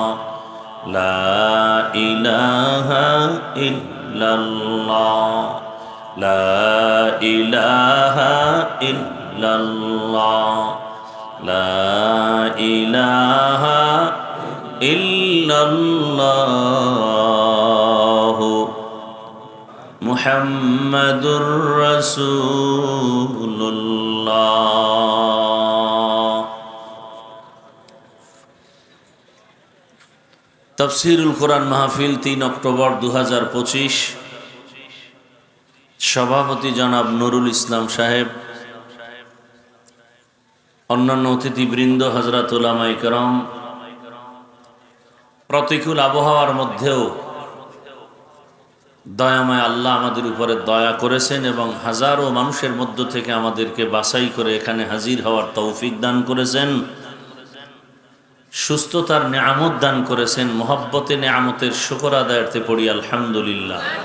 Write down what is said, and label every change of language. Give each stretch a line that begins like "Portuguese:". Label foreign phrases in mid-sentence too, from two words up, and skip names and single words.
Arabic: لا إله إلا الله لا إله إلا الله لا إله إلا الله محمد رسول الله.
Bangla: তফসিরুল কুরআন মাহফিল 3 অক্টোবর 2025। সভাপতি জনাব নুরুল ইসলাম সাহেব, অন্যান্য অতিথিবৃন্দ, হজরত উলামায়ে কেরাম, প্রতিকূল আবহাওয়ার মধ্যেও দয়াময় আল্লাহ আমাদের উপরে দয়া করেছেন এবং হাজারো মানুষের মধ্য থেকে আমাদেরকে বাছাই করে এখানে হাজির হওয়ার তৌফিক দান করেছেন। সুস্থতার নিয়ামত দান করেছেন। মহব্বতে নিয়ামতের শুকর আদায়ার্থে পড়ি আলহামদুলিল্লাহ।